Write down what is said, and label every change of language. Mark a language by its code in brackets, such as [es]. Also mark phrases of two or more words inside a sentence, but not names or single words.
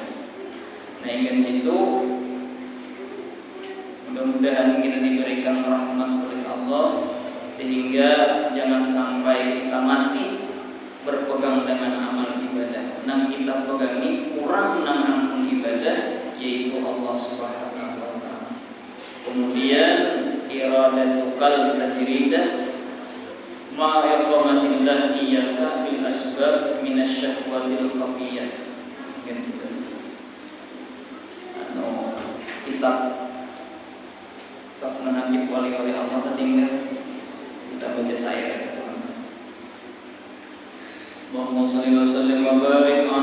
[id] Nah, ingat situ, mudah-mudahan kita diberikan rahmat oleh Allah, sehingga jangan sampai kita mati berpegang dengan amal ibadah. Nang kita pegangi kurang nang amal ibadah, yaitu Allah [ar] سبحانه وتعالى. Kemudian إرادتك التجريد مع إقامة الله إياك بالأسباب من الشهوة الخفية. [id] Kan situ. Kitab menakib wali-wali Allah tertinggal. Kita baca saya. [ar] اللهم صل وسلم وبارك